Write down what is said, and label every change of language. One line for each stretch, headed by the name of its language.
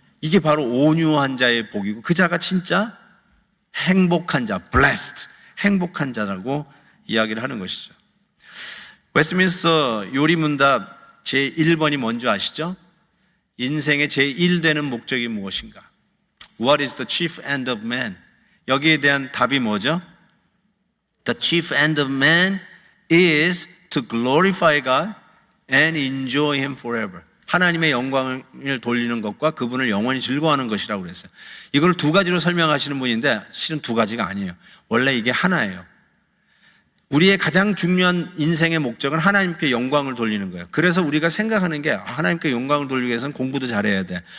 Korean: 이게 바로 온유한 자의 복이고 그 자가 진짜 행복한 자, blessed, 행복한 자라고 이야기를 하는 것이죠. 웨스트민스터 요리문답 제1번이 뭔지 아시죠? 인생의 제1되는 목적이 무엇인가?
English: What is the chief end of man?
Korean: 여기에 대한 답이 뭐죠?
English: The chief end of man is to glorify God and enjoy Him forever.
Korean: 하나님의 영광을 돌리는 것과 그분을 영원히 즐거워하는 것이라고 그랬어요. 이걸 두 가지로 설명하시는 분인데 실은 두 가지가 아니에요. 원래 이게 하나예요. 우리의 가장 중요한 인생의 목적은 하나님께 영광을 돌리는 거예요. 그래서 우리가 생각하는 게 하나님께 영광을 돌리기 위해서는 공부도 잘해야 돼.